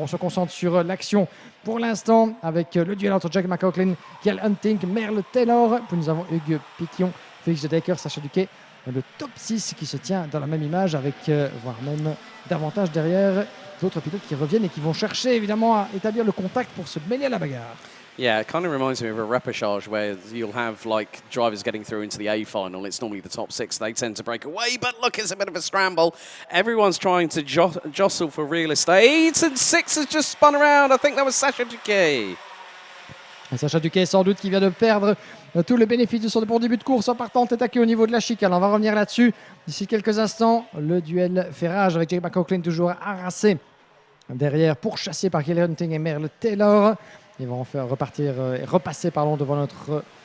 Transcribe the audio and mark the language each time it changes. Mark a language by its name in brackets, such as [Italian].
[French] On se concentre sur l'action pour l'instant, avec le duel entre Jack McLaughlin, Gil Hunting, Merle Taylor. Puis nous avons Hugues Piquillon, Félix de Decker, Sacha Duquet. Le top 6 qui se tient dans la même image avec, voire même davantage derrière, d'autres pilotes qui reviennent et qui vont chercher évidemment à établir le contact pour se mêler à la bagarre. [English] Yeah, it kind of reminds me of a repechage where you'll have like drivers getting through into the A final. It's normally the top 6. They tend to break away, but look, it's a bit of a scramble. Everyone's trying to jostle for real estate, and 6 has just spun around. I think that was Sacha Duquet. [French] Sacha Duquet, sans doute, qui vient de perdre tout le bénéfice de son bon début de course en partant tête à queue au niveau de la chicane. On va revenir là-dessus d'ici quelques instants. Le duel fait rage avec Jack McLaughlin toujours harassé derrière, pourchassé par Gil Hunting et Merle Taylor. Ils vont faire repartir et repasser devant notre...